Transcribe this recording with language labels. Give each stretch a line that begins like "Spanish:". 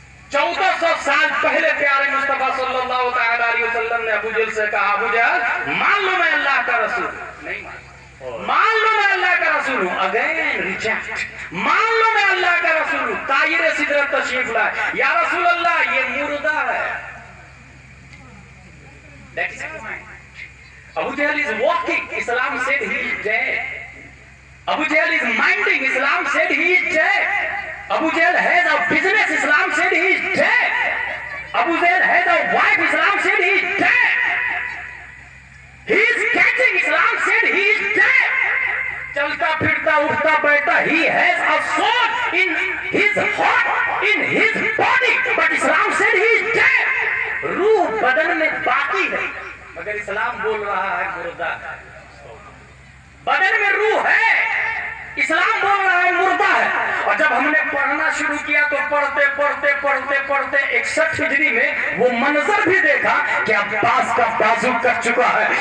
Urdu: 1400 سال پہلے پیارے مصطفیٰ صلی اللہ تعالی علیہ وسلم نے ابو جہل سے کہا، ابو جہل مان لو میں اللہ کا رسول نہیں مان لو میں اللہ کا رسول ہوں.
English: Again reject.
Urdu: مان لو میں اللہ کا رسول ہوں. طائر سدرت تشریف لائے، یا رسول اللہ یہ مردہ ہے.
English: That is the point. Abu Jahl is walking, Islam said he is dead. Abu Jahl is minding, Islam said he is dead. Abu Jahl has a business, Islam said he is dead. Abu Jahl has a wife, Islam said he is dead. He is catching, Islam said he is dead.
Urdu: چلتا پھرتا اٹھتا بیٹھتا,
English: he has a soul in his heart, in his body, but Islam said he is dead.
Urdu: روح بدن میں باقی ہے مگر اسلام بول رہا ہے مردہ ہے. بدن میں روح ہے, اسلام بول رہا ہے مردہ ہے. اور جب ہم نے پڑھنا شروع کیا تو پڑھتے پڑھتے پڑھتے پڑھتے 61 ہجری میں وہ منظر بھی دیکھا کہ عباس کا بازو کٹ چکا ہے.